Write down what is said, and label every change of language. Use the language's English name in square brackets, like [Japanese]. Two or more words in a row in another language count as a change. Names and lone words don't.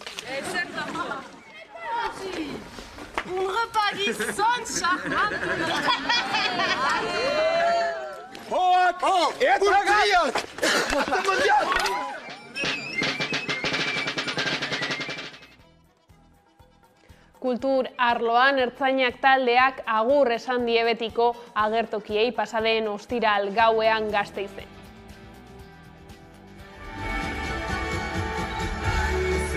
[French] Exactement. Un repas qui sonne charmant. Oh, et [Basque] Kultur arloan ertzainak taldeak agur esan die betiko agertokiei pasaden ostiral gauean Gasteizen.